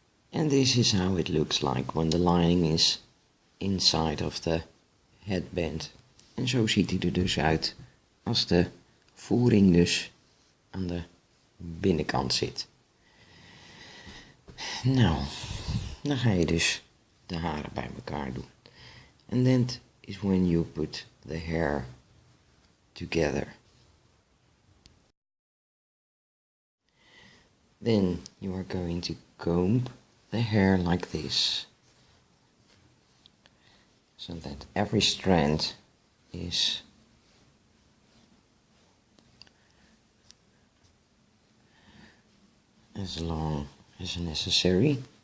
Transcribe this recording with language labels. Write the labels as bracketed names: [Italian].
[English] And this is how it looks like when the lining is inside of the headband. [Dutch] En zo ziet hij er dus uit als de voering dus aan de binnenkant zit. Nou, dan ga je dus de haren bij elkaar doen. [English] And that is when you put the hair together. Then you are going to comb the hair like this, so that every strand is as long as necessary.